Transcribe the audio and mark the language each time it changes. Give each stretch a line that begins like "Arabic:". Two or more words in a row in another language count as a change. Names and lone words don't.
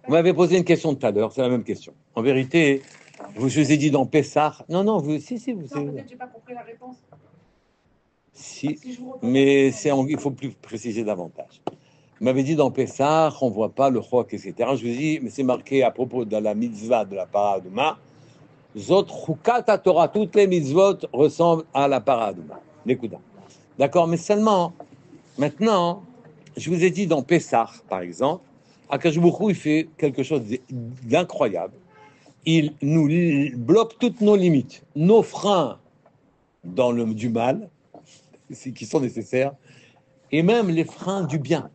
French: Vous m'avez posé une question tout à l'heure, c'est la même question. En vérité, je vous ai dit dans Pessah, non, si, vous non, savez. peut-être que je n'ai pas compris la réponse. Si, Si je vous repose mais la question. il faut plus préciser davantage. Vous m'avez dit dans Pessah, on ne voit pas le chok, etc. Je vous dis, mais c'est marqué à propos de la mitzvah de la paraduma.
Hebrew: זאת חוקת תורה,
French: toutes les mitzvot ressemblent à la paraduma. L'écoute. D'accord, mais seulement, maintenant, je vous ai dit dans Pessah, par exemple,
Hebrew: הקדוש ברוך הוא,
French: il fait quelque chose d'incroyable. Il nous bloque toutes nos limites, nos freins du mal, qui sont nécessaires, et même les freins du bien.